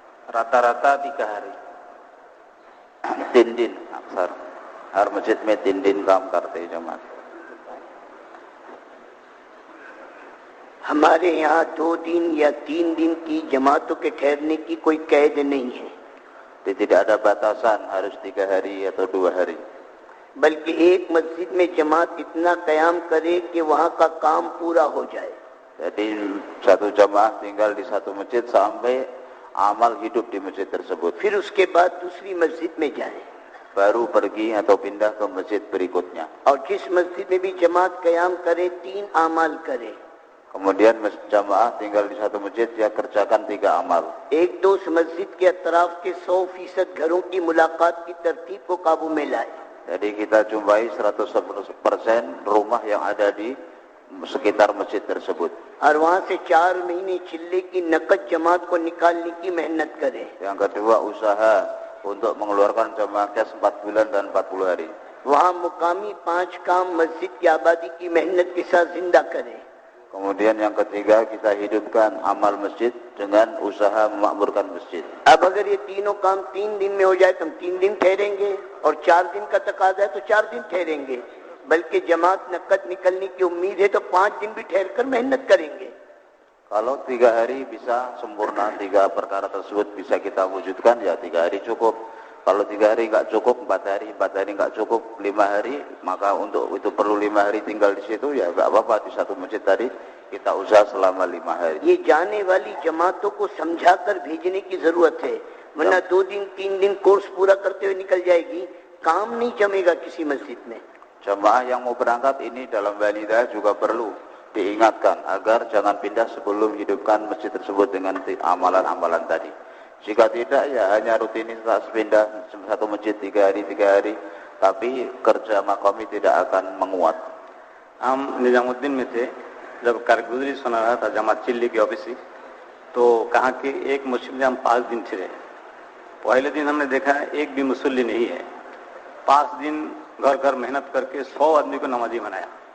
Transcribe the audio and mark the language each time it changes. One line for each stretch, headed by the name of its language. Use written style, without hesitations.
Indonesian: Rata-rata 3 hari.
Hindi: 3 दिन अक्सर हर मस्जिद में 3 दिन काम करते हैं जमात. हमारे यहाँ 2 दिन या 3 दिन की जमातों के ठहरने की कोई कैद नहीं है.
Indonesian: Tidak ada batasan harus 3 hari atau 2 hari.
Hindi: बल्कि एक मस्जिद में जमात इतना कयाम करे कि वहाँ का काम पूरा हो जाए.
Indonesian: Jadi satu jamaah tinggal di satu masjid sampai amal hidup di masjid tersebut.
Hindi: फिर उसके बाद दूसरी मस्जिद में जाए.
Indonesian: Baru pergi atau pindah ke masjid berikutnya.
Hindi: और जिस मस्जिद में भी जमात कयाम करे 3 अमाल करे.
Indonesian: Kemudian jamaah tinggal di satu masjid, dia kerjakan 3 amal.
Hindi: एक दो मस्जिद के अतराफ के 100% घरों की मुलाकात की तरतीब को काबू में लाए.
Indonesian: Jadi kita jumpai 100% rumah yang ada di sekitar masjid tersebut.
Hindi: और वहाँ से 4 महीने चिल्ले की नकद जमात को निकालने की मेहनत करे.
Indonesian: Yang kedua, usaha untuk mengeluarkan jamaah kes 4 bulan dan 40 hari.
Hindi: वहाँ मुकामी 5 काम मस्जिद की आबादी की मेहनत के साथ जिंदा करे.
Indonesian: Kemudian yang ketiga, kita hidupkan amal masjid dengan usaha memakmurkan masjid.
Hindi: अब अगर ये तीनों काम 3 दिन में हो जाए तो हम 3 दिन ठहरेंगे, और 4 दिन का तकाजा है तो 4 दिन ठहरेंगे. बल्कि जमात नकद निकलने की उम्मीद है तो 5 दिन भी ठहर कर मेहनत करेंगे.
Indonesian: Kalau 3 hari bisa sempurna, 3 perkara tersebut bisa kita wujudkan, ya 3 hari cukup. Kalau 3 hari nggak cukup, 4 hari nggak cukup, 5 hari, maka untuk itu perlu 5 hari tinggal di situ, ya nggak apa-apa, di satu masjid tadi kita usaha selama 5 hari.
Hindi: ये जाने वाली जमातों को समझाकर भेजने की जरूरत है, वरना 2 दिन 3 दिन कोर्स पूरा करते हुए निकल जाएगी, काम नहीं जमेगा किसी मस्जिद में.
Indonesian: Jamaah yang mau berangkat ini dalam walidah juga perlu diingatkan agar jangan pindah sebelum hidupkan masjid tersebut dengan amalan-amalan tadi. Jika tidak, ya hanya rutinitas pindah satu masjid 3 hari, tapi kerja makami tidak akan menguat.
Hindi: हम निजामुद्दीन में थे, जब कारगुजरी सुना रहा था जमात chilli की office से, तो कहाँ के एक मुस्लिम में हम 5 दिन थे. पहले दिन हमने देखा एक भी मुसल्ली नहीं है. 5 दिन घर घर मेहनत करके 100 आदमी को नमाजी बनाया.